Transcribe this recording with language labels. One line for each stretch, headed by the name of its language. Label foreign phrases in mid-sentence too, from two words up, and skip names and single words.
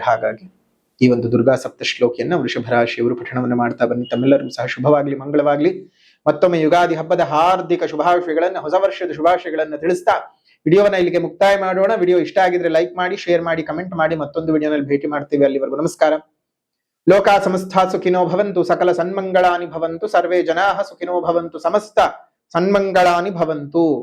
Kannada: ಹಾಗಾಗಿ ಈ ಒಂದು ದುರ್ಗಾ ಸಪ್ತಶ್ಲೋಕಿಯನ್ನ ವೃಷಭ ರಾಶಿಯವರು ಪಠಣವನ್ನು ಮಾಡ್ತಾ ಬನ್ನಿ. ತಮ್ಮೆಲ್ಲರಿಗೂ ಸಹ ಶುಭವಾಗ್ಲಿ, ಮಂಗಳವಾಗ್ಲಿ. ಮತ್ತೊಮ್ಮೆ ಯುಗಾದಿ ಹಬ್ಬದ ಹಾರ್ದಿಕ ಶುಭಾಶಯಗಳನ್ನ, ಹೊಸ ವರ್ಷದ ಶುಭಾಶಯಗಳನ್ನ ತಿಳಿಸ್ತಾ ವಿಡಿಯೋವನ್ನ ಇಲ್ಲಿಗೆ ಮುಕ್ತಾಯ ಮಾಡೋಣ. ವಿಡಿಯೋ ಇಷ್ಟ ಆಗಿದ್ರೆ ಲೈಕ್ ಮಾಡಿ, ಶೇರ್ ಮಾಡಿ, ಕಮೆಂಟ್ ಮಾಡಿ. ಮತ್ತೊಂದು ವಿಡಿಯೋನಲ್ಲಿ ಭೇಟಿ ಮಾಡ್ತೀವಿ. ಅಲ್ಲಿವರೆಗೂ ನಮಸ್ಕಾರ.
Sanskrit: ಲೋಕಾ ಸಮಸ್ತ ಸುಖಿನೋ ಭವಂತು, ಸಕಲ ಸನ್ಮಂಗಳಾನಿ ಭವಂತು, ಸರ್ವೇ ಜನಾಃ ಸುಖಿನೋ ಭವಂತು, ಸಮಸ್ತ ಸನ್ಮಂಗಳಾನಿ ಭವಂತು.